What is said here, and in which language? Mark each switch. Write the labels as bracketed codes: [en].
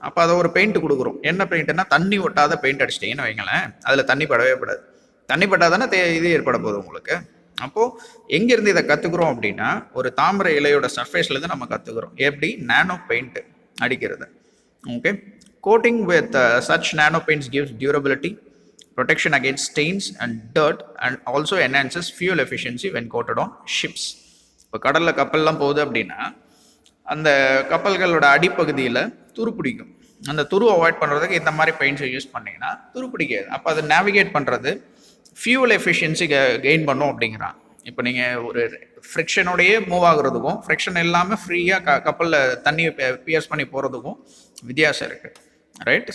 [ta] அப்போ அதை ஒரு பெயிண்ட் கொடுக்குறோம். என்ன பெயிண்ட்னா தண்ணி ஒட்டாத பெயிண்ட் அடிச்சிட்டிங்கன்னு வைங்களேன், அதில் தண்ணி படவே படாது. தண்ணி பட்டாதானே இது ஏற்பட போகுது உங்களுக்கு. அப்போது எங்கேருந்து இதை கற்றுக்குறோம் அப்படின்னா ஒரு தாமரை இலையோட சர்ஃபேஸ்லேருந்து நம்ம கற்றுக்குறோம் எப்படி நானோ பெயிண்ட் அடிக்கிறது, okay. [en] Coating with such nano paints gives durability, protection against stains and dirt, and also enhances fuel efficiency when coated on ships. [ta] இப்போ கடலில் கப்பல்லாம் போகுது அப்படின்னா அந்த கப்பல்களோட அடிப்பகுதியில் துரு பிடிக்கும். அந்த துரு அவாய்ட் பண்ணுறதுக்கு இந்த மாதிரி பெயிண்ட்ஸை யூஸ் பண்ணிங்கன்னா துரு பிடிக்காது. அப்போ அதை நேவிகேட் பண்ணுறது ஃபியூல் எஃபிஷியன்சி கெயின் பண்ணும் அப்படிங்கிறான். இப்போ நீங்கள் ஒரு ஃப்ரிக்ஷனோடையே மூவ் ஆகுறதுக்கும் ஃப்ரிக்ஷன் இல்லாமல் ஃப்ரீயாக கப்பலில் தண்ணியை பியர்ஸ் பண்ணி போகிறதுக்கும் வித்தியாசம் இருக்குது, ரைட்.